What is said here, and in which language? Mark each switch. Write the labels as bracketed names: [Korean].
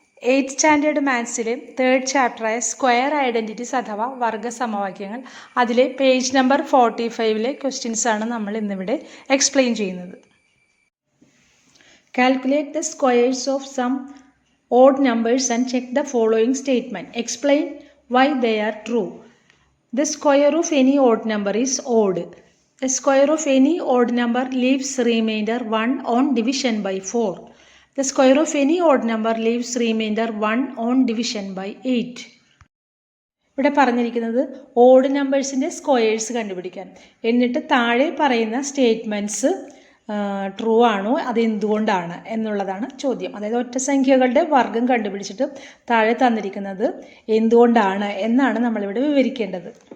[Malayalam] 8th standard മാത്സിലെ 3rd ചാപ്റ്ററായ square identities അഥവാ വർഗ സമവാക്യങ്ങൾ അതിലെ പേജ് നമ്പർ 45-ലെ ക്വസ്റ്റ്യൻസാണ് നമ്മൾ ഇന്നിവിടെ എക്സ്പ്ലെയിൻ ചെയ്യുന്നത്. [English] Calculate the squares of some odd numbers and check the following statement. Explain why they are true. The square of any odd number is odd. The square of any odd number leaves remainder 1 on division by 4. The square of any odd number leaves remainder 1 on division by 8. [Malayalam] ഇവിടെ പറഞ്ഞിരിക്കുന്നത് odd നമ്പേഴ്സിൻ്റെ squares കണ്ടുപിടിക്കാൻ. എന്നിട്ട് താഴെ പറയുന്ന statements true ആണോ, അതെന്തുകൊണ്ടാണ് എന്നുള്ളതാണ് ചോദ്യം. അതായത് ഒറ്റ സംഖ്യകളുടെ വർഗം കണ്ടുപിടിച്ചിട്ട് താഴെ തന്നിരിക്കുന്നത് എന്തുകൊണ്ടാണ് എന്നാണ് നമ്മളിവിടെ വിവരിക്കേണ്ടത്.